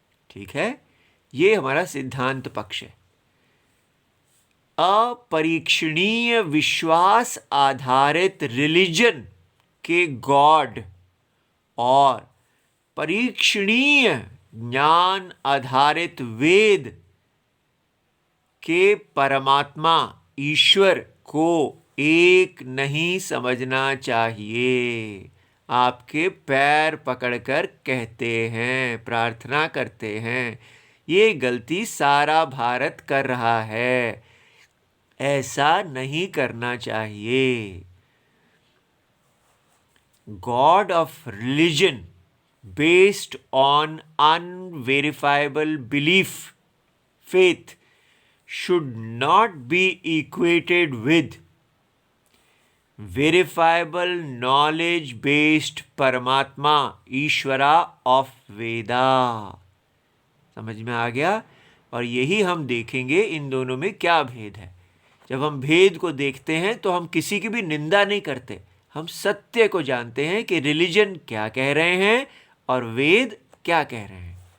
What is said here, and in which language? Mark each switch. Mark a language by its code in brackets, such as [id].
[hi] ठीक है, ये हमारा सिद्धांत पक्ष है। अपरीक्षणीय विश्वास आधारित रिलीजन के गॉड और परीक्षणीय ज्ञान आधारित वेद के परमात्मा ईश्वर को एक नहीं समझना चाहिए। आपके पैर पकड़कर कहते हैं, प्रार्थना करते हैं, ये गलती सारा भारत कर रहा है, ऐसा नहीं करना चाहिए। [en] God of religion based on unverifiable belief, faith, should not be equated with verifiable knowledge based Paramatma Ishvara of Veda. [hi] समझ में आ गया? और यही हम देखेंगे इन दोनों में क्या भेद है। जब हम भेद को देखते हैं तो हम किसी की भी निंदा नहीं करते, हम सत्य को जानते हैं कि रिलीजन क्या कह रहे हैं और वेद क्या कह रहे हैं।